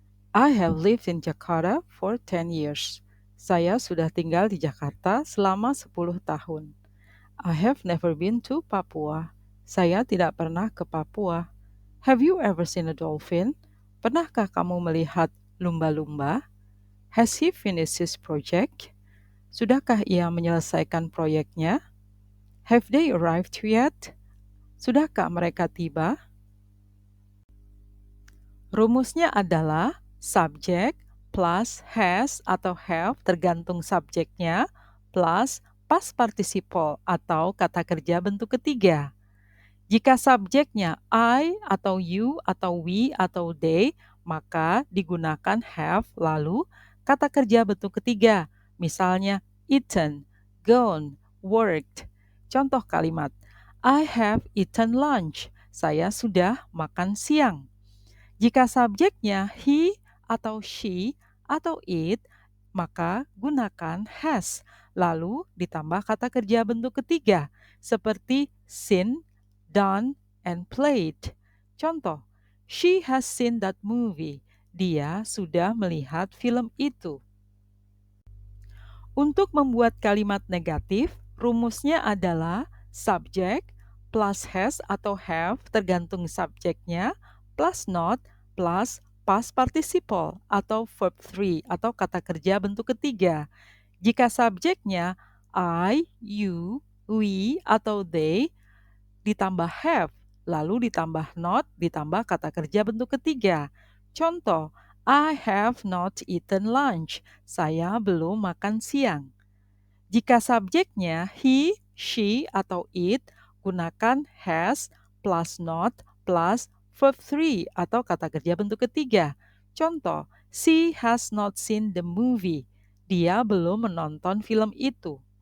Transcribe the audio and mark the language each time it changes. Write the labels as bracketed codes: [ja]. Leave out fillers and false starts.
[en] I have lived in Jakarta for 10 years. [id] Saya sudah tinggal di Jakarta selama 10 tahun. [en] I have never been to Papua. [id] Saya tidak pernah ke Papua. [en] Have you ever seen a dolphin? [id] Pernahkah kamu melihat lumba-lumba? [en] Has he finished his project? [id] Sudahkah ia menyelesaikan proyeknya? [en] Have they arrived yet? [id] Sudahkah mereka tiba? Rumusnya adalah subject plus has atau have tergantung subjeknya plus past participle atau kata kerja bentuk ketiga. Jika subjeknya I atau you atau we atau they, maka digunakan have lalu kata kerja bentuk ketiga. Misalnya eaten, gone, worked. Contoh kalimat, [en] I have eaten lunch. [id] Saya sudah makan siang. Jika subjeknya he atau she atau it, maka gunakan has, lalu ditambah kata kerja bentuk ketiga, seperti seen, done, and played. [en] Contoh, she has seen that movie. [id] Dia sudah melihat film itu. Untuk membuat kalimat negatif, rumusnya adalah subject plus has atau have tergantung subjeknya plus not plus past participle atau verb 3 atau kata kerja bentuk ketiga. Jika subjeknya I, you, we, atau they ditambah have, lalu ditambah not, ditambah kata kerja bentuk ketiga. [en] Contoh, I have not eaten lunch. [id] Saya belum makan siang. Jika subjeknya he, she, atau it, gunakan has plus not plus verb 3 atau kata kerja bentuk ketiga. [en] Contoh, she has not seen the movie. [id] Dia belum menonton film itu.